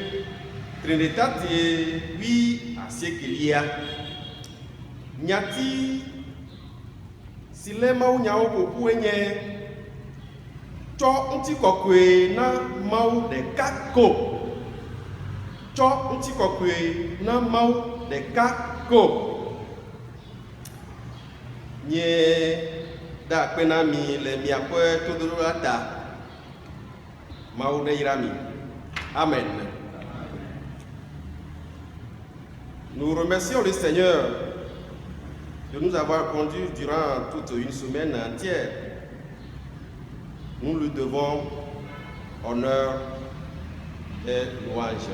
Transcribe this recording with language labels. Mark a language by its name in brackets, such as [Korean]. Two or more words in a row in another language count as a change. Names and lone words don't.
[Ewe] Trinitatis 8 Nyati si le Mawu nyawo ƒoƒu enye tsɔ ŋutikɔkɔe na Mawu ɖeka ko. Tsɔ ŋutikɔkɔe na Mawu ɖeka ko. Nye da akpe na mi le miaƒe todoɖo la ta. Mawu neyra mi. Amen. [French] Nous remercions le Seigneur de nous avoir conduits durant toute une semaine entière. Nous lui devons honneur et louange.